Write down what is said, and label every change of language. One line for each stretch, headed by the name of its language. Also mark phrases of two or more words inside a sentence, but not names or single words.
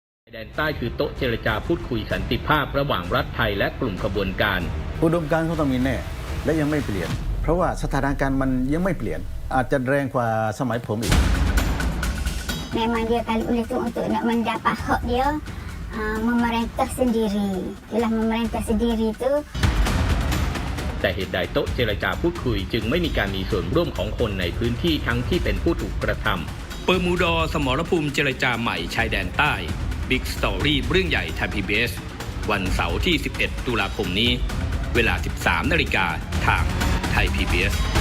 Thai: แดนใต้คือโต๊ะเจรจาพูดคุยสันติภาพระหว่างรัฐไทยและกลุ่มขบวนการ อุดมการณ์เขาต้องมีแน่และยังไม่เปลี่ยนเพราะว่าสถานการณ์มันยังไม่เปลี่ยนอาจจะแรงกว่าสมัยผมอีก
Malay: Memang dia kali itu untuk nak mendapat hak dia memerintah sendiri. Ialah memerintah sendiri itu
Thai: แต่เหตุใดโต๊ะเจรจาพูดคุยจึงไม่มีการมีส่วนร่วมของคนในพื้นที่ทั้งที่เป็นผู้ถูกกระทำเปิดมูดอสมรภูมิเจรจาใหม่ชายแดนใต้
English: Big Story
Thai: เรื่องใหญ่ไทย PBS วันเสาร์ที่ 11 ตุลาคมนี้เวลา 13 นาฬิกาทางไทย PBS